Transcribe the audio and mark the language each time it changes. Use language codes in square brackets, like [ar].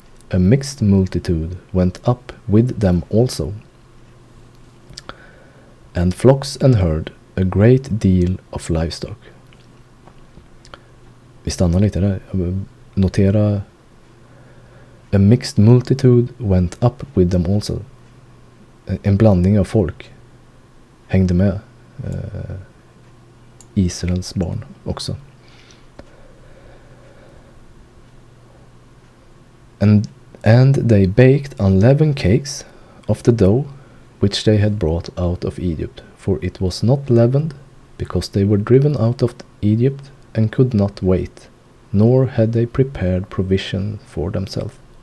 [en] A mixed multitude went up with them also, and flocks and herd, a great deal of livestock. [sv] Vi stannar lite där. Notera, [en] a mixed multitude went up with them also. [sv] En blandning av folk hängde med Israels barn också. [en] And they baked unleavened cakes of the dough which they had brought out of Egypt, for it was not leavened, because they were driven out of Egypt and could not wait, nor had they prepared provision for themselves.